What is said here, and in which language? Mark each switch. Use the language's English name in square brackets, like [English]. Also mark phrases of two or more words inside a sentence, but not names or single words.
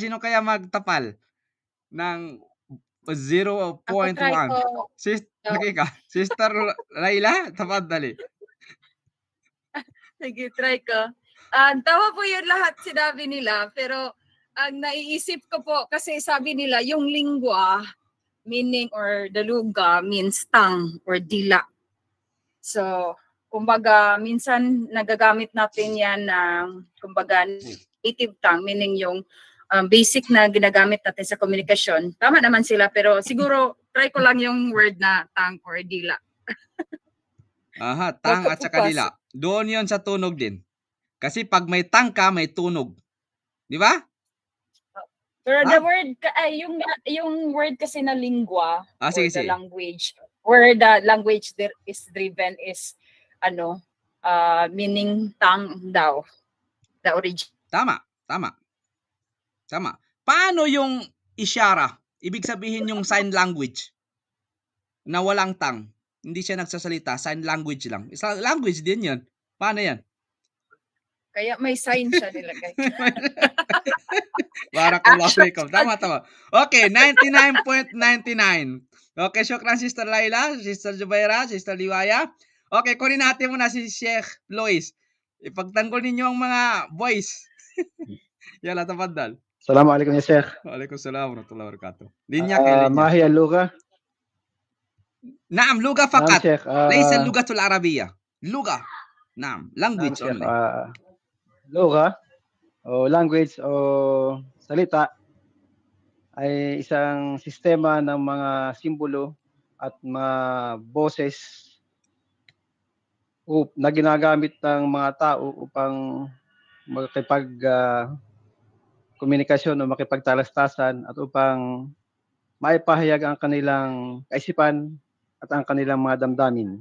[Filipino] Sino kaya magtapal ng 0.1? ko. Sister Laila, tafaddali. Sige, try ko. Tama po yun lahat sinabi nila, pero ang naiisip ko po, kasi sabi nila, yung lingwa, meaning or daluga, [English] means tongue [Filipino] or dila. So, kumbaga, minsan nagagamit natin yan ng, kumbaga, native tongue, meaning yung basic na ginagamit natin sa komunikasyon. Tama naman sila, pero siguro, try ko lang yung word na tongue or dila. Aha, tang at saka dila. Doon yon sa tunog din. Kasi pag may tang ka, may tunog. Di ba? Pero [English] the word, [Filipino] yung word kasi na lingua, or Sige. [English] the language, where the language is driven is, meaning tongue daw, the origin. [Filipino] Tama. Paano yung isyara? Ibig sabihin yung [English] sign language [Filipino] na walang tang. Hindi siya nagsasalita, [English] sign language [Filipino] lang. Language din yun. Paano yan? Kaya may sign siya nilagay. [Arabic] بارك الله فيكم. [Filipino] Tama. Okay, 99.99. Okay, syukran Sister Laila, Sister Jubaira, Sister Liwaya. Okay, kunin natin muna si Sheikh Lois. Ipagtanggol ninyo ang mga boys. [Arabic] Yala, tafaddal. السلام عليكم يا شيخ. وعليكم السلام ورحمة الله وبركاته. [Filipino] Linya kay linya. [Arabic] ما هي اللغة؟ نعم لغة نعم فقط. شيخ. ليس اللغة العربية. لغة. نعم language نعم شيخ. [English] only. [Filipino] لغة o language o salita ay isang sistema ng mga simbolo at mga boses na ginagamit ng mga tao upang makipag komunikasyon o makipagtalastasan at upang maipahayag ang kanilang kaisipan at ang kanilang mga damdamin.